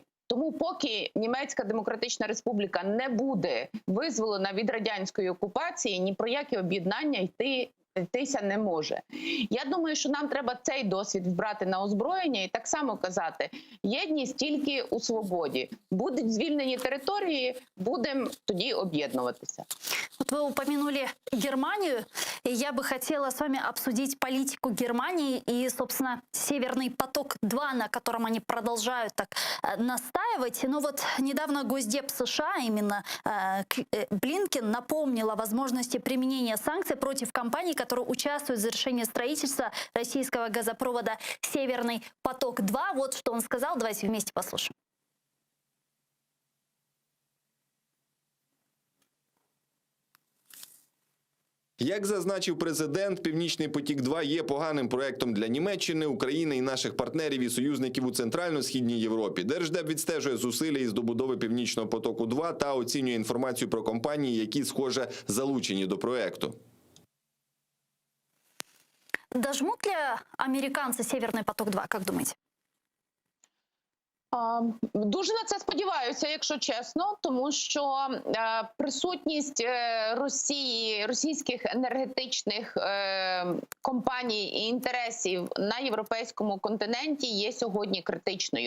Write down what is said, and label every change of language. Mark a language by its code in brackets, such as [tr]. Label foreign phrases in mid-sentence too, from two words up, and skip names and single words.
[uk] Тому поки Німецька Демократична Республіка не буде визволена від радянської окупації, ні про яке об'єднання йтися не може. Я думаю, що нам треба цей досвід брати на озброєння і так само казати, єдність тільки у свободі. Будуть звільнені території, будемо тоді об'єднуватися. [ru] Вот вы упомянули Германию, и я бы хотела с вами обсудить политику Германии и, собственно, Северный поток-2, на котором они продолжают так настаивать. Но вот недавно Госдеп США, именно Блинкен, напомнил о возможности применения санкций против компаний, которые участвуют в завершении строительства российского газопровода «Северный поток-2». Вот что он сказал. Давайте вместе послушаем. [uk] Як зазначив президент, «Північний потік-2» є поганим проектом для Німеччини, України і наших партнерів і союзників у Центрально-Східній Європі. Держдеп відстежує зусилля із добудови «Північного потоку-2» та оцінює інформацію про компанії, які, схоже, залучені до проекту. [ru] Дожмут ли американцы «Северный поток-2», как думаете? [uk] Дуже на це сподіваюся, якщо чесно, тому що присутність Росії, російських енергетичних компаній і інтересів на європейському континенті є сьогодні критичною.